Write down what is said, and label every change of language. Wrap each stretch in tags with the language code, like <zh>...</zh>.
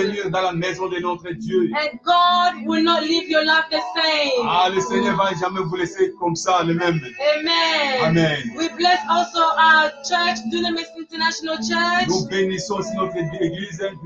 <fr>venir dans la maison de notre Dieu.</fr> <en>And God will not leave your life the same.</en> <fr>Ah, le Seigneur va jamais vous laisser comme ça, le même. Amen. Amen.</fr> <en>We bless also our church, Dunamis International Church.</en> <fr>Nous bénissons aussi notre église,</fr>